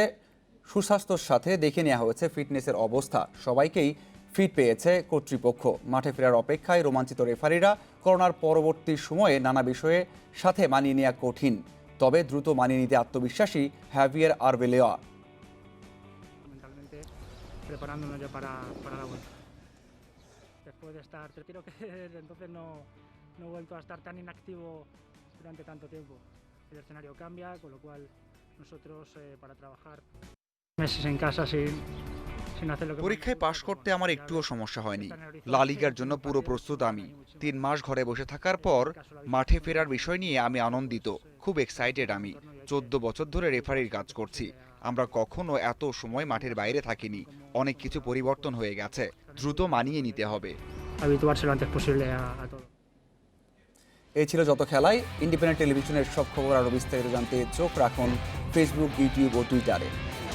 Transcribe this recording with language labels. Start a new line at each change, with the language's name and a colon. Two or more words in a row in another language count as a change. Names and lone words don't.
Bangla: সুস্বাস্থ্যের সাথে দেখে নেওয়া হয়েছে ফিটনেসের অবস্থা। সবাইকেই ফিট পেয়েছে কর্তৃপক্ষ। মাঠে ফেরার অপেক্ষায় রোমাঞ্চিত রেফারিরা। করোনার পরবর্তী সময়ে নানা বিষয়ে সাথে মানিয়ে নেওয়া কঠিন, তবে দ্রুত মানিয়ে নিতে আত্মবিশ্বাসী হ্যাভিয়ার আরবেলোয়া।
Spanish: preparándonos ya para la vuelta. Después de estar, prefiero que desde entonces no he vuelto a estar tan inactivo durante tanto tiempo. El escenario cambia, con lo cual nosotros para trabajar meses en casa sin hacer lo que...
Bangla: পরীক্ষায় পাশ করতে আমার একটুও সমস্যা হয়নি। লা লিগার জন্য পুরো প্রস্তুত আমি। 3 মাস ঘরে বসে থাকার পর মাঠে ফেরার বিষয় নিয়ে আমি আনন্দিত, খুব এক্সাইটেড আমি। 14 বছর ধরে রেফারির কাজ করছি। আমরা কখনো এত সময় মাঠের বাইরে থাকিনি। অনেক কিছু পরিবর্তন হয়ে গেছে, দ্রুত মানিয়ে নিতে হবে।
Spanish: habituarse lo antes posible a todo.
Bangla: এই ছিল যত খেলায়। ইন্ডিপেন্ডেন্ট টেলিভিশনের সব খবর আরও বিস্তারিত জানতে চোখ রাখুন ফেসবুক, ইউটিউব ও টুইটারে।